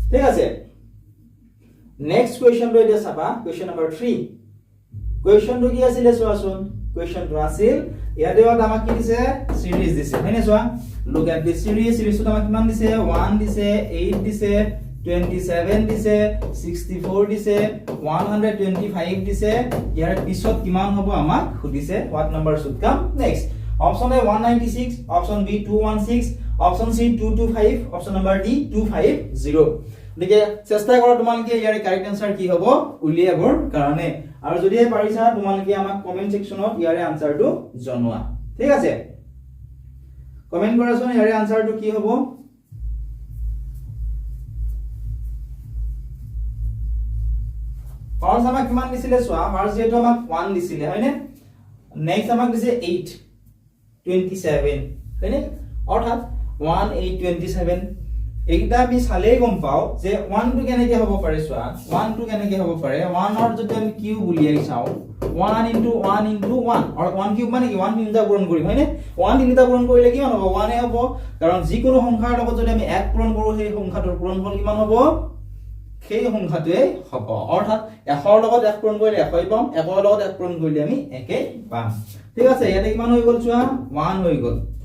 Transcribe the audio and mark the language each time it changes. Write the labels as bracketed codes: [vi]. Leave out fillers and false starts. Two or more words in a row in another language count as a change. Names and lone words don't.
[as] ঠিক আছে [en] next question [as] এতিয়া চাবা [en] question number [as] 3 কোৱেশ্চনটো কি আছিল চোৱাচোন কোৱেশ্চনটো আছিল ইয়াতে আমাক কি দিছে সিৰিজ দিছে হয়নে চোৱা [en] look at this series [as] আমাক কিমান দিছে 1 দিছে 8 দিছে 27 দিছে 64 দিছে 125 দিছে ইয়াৰ পিছত কিমান হ'ব আমাক সুধিছে [en] what number should come next option A 196 option B 216 option C 225 option number D 250 [as] দেখে চেষ্টা কৰা তোমালোকে ইয়াৰ [en] correct answer [as] কি হ'ব উলিয়াবৰ কাৰণে আৰু যদি পাৰিছা তোমালোকে আমাক [en] comment section [as] ইয়াৰ আনসাৰটো জনোৱা ঠিক আছে কমেন্ট কৰাচোন ইয়াৰ আনসাৰটো কি হ'ব ফাৰ্স্ট আমাক কিমান দিছিলে চোৱা ফাৰ্স্ট যেটো আমাক 1 দিছিলে হয়নে নেক্সট আমাক দিছে 8 27 হয়নে অৰ্থাৎ 1 8 27 এইটা আমি চালেই গম পাও যে 1 টো কেনেকে হ'ব পাৰে চোৱা 1 টো কেনেকে হ'ব পাৰে 1 অৰ যদি আমি কিউব উলিয়াই চাও [en] 1 into 1 or 1 [as] কিউব মানে কি 1 তিনিটা পূৰণ কৰিম হয়নে 1 তিনিটা পূৰণ কৰিলে কিমান হ'ব 1 এ হ'ব কাৰণ যিকোনো সংখ্যাৰ লগত যদি আমি 1 পূৰণ কৰো সেই সংখ্যাটোৰ পূৰণফল কিমান হ'ব সেই সংখ্যাটোৱে হ'ব অৰ্থাৎ 1 ৰ লগত 1 পূৰণ কৰিলে 1 পাম 1 ৰ লগত 1 পূৰণ কৰিলে আমি 1 পাম ঠিক আছে ইয়াতে কিমান হৈ গ'ল চোৱা 1 হৈ গ'ল